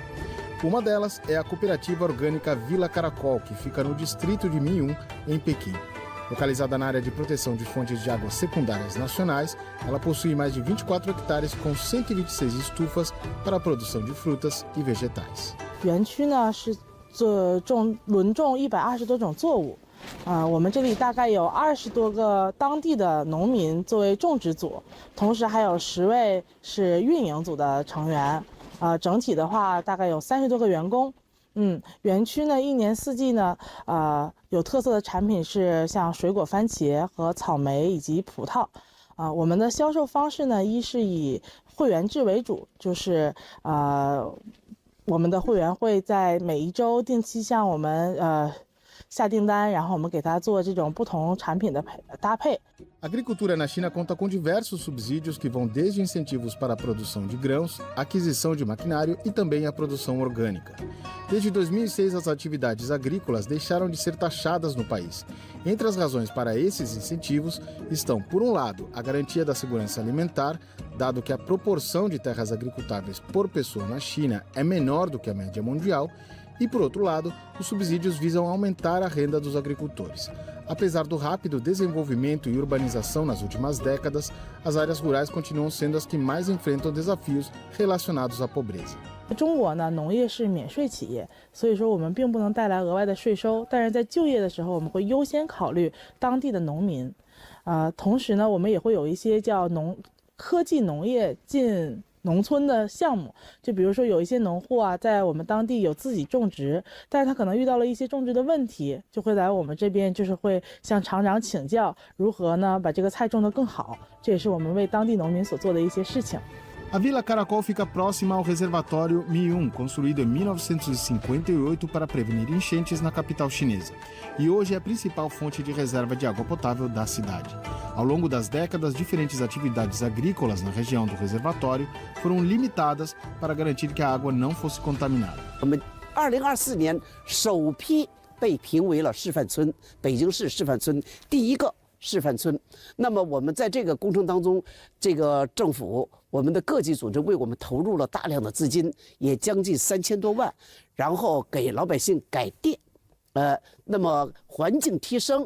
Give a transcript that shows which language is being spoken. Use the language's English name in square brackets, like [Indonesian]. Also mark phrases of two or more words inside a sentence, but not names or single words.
[Portuguese] Uma delas é a Cooperativa Orgânica Vila Caracol, que fica no distrito de Minhyun, em Pequim. Localizada na área de proteção de fontes de água secundárias nacionais, ela possui mais de 24 hectares com 126 estufas para a produção de frutas e vegetais. [Chinese] 园区呢是轮种120多种作物，我们这里大概有20多个当地的农民作为种植组，同时还有10位是运营组的成员，整体的话大概有30多个员工。园区呢一年四季呢，有特色的产品是像水果番茄和草莓以及葡萄。我们的销售方式呢，一是以会员制为主，就是我们的会员会在每一周定期向我们下订单，然后我们给他做这种不同产品的搭配。 [Portuguese] A agricultura na China conta com diversos subsídios que vão desde incentivos para a produção de grãos, aquisição de maquinário e também a produção orgânica. Desde 2006, as atividades agrícolas deixaram de ser taxadas no país. Entre as razões para esses incentivos estão, por um lado, a garantia da segurança alimentar, dado que a proporção de terras agricultáveis por pessoa na China é menor do que a média mundial, e, por outro lado, os subsídios visam aumentar a renda dos agricultores. Apesar do rápido desenvolvimento e urbanização nas últimas décadas, as áreas rurais continuam sendo as que mais enfrentam desafios relacionados à pobreza. [Chinese] 中国呢，农业是免税企业，所以说我们并不能带来额外的税收，但是在就业的时候，我们会优先考虑当地的农民。同时呢，我们也会有一些叫科技农业进农村的项目，就比如说有一些农户在我们当地有自己种植，但是他可能遇到了一些种植的问题，就会来我们这边，就是会向厂长请教如何呢把这个菜种得更好，这也是我们为当地农民所做的一些事情。 [Portuguese] A Vila Caracol fica próxima ao reservatório Miyun, construído em 1958 para prevenir enchentes na capital chinesa, e hoje é a principal fonte de reserva de água potável da cidade. Ao longo das décadas, diferentes atividades agrícolas na região do reservatório foram limitadas para garantir que a água não fosse contaminada. [Chinese] 我们2024年首批被评为了示范村，北京市示范村第一个示范村。那么我们在这个工程当中，这个政府、我们的各级组织为我们投入了大量的资金，也将近3000多万，然后给老百姓改电，那么环境提升。